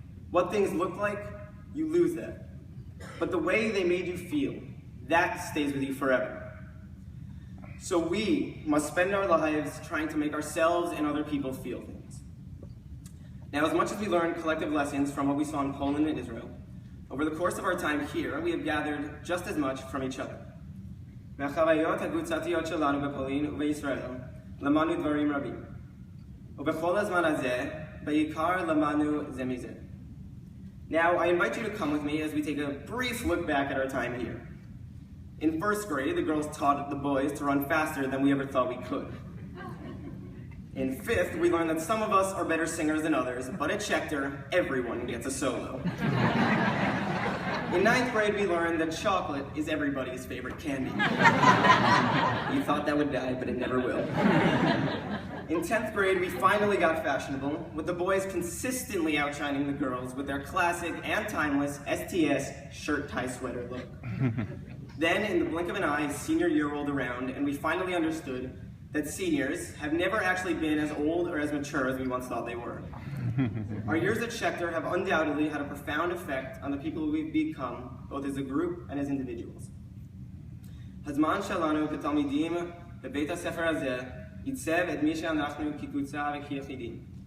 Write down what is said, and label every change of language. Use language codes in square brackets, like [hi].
[en] What things look like, you lose that. But the way they made you feel, that stays with you forever. So we must spend our lives trying to make ourselves and other people feel things. Now, as much as we learned collective lessons from what we saw in Poland and Israel, over the course of our time here, we have gathered just as much from each other. [he] מהחוויות הקבוצתיות שלנו בפולין ובישראל למדנו דברים רבים. ובכל הזמן הזה, בעיקר למדנו זה מזה. [en] Now, I invite you to come with me as we take a brief look back at our time here. In first grade, the girls taught the boys to run faster than we ever thought we could. In fifth, we learned that some of us are better singers than others, but at Schechter, everyone gets a solo. In ninth grade, we learned that chocolate is everybody's favorite candy. You thought that would die, but it never will. In 10th grade, we finally got fashionable, with the boys consistently outshining the girls with their classic and timeless STS shirt-tie-sweater look. Then, in the blink of an eye, senior year rolled around, and we finally understood that seniors have never actually been as old or as mature as we once thought they were. Our years at Schechter have undoubtedly had a profound effect on the people we've become, both as a group and as individuals. [he] הזמן שלנו כתלמידים בבית הספר הזה ייצב את מי שאנחנו כקבוצה וכיחידים.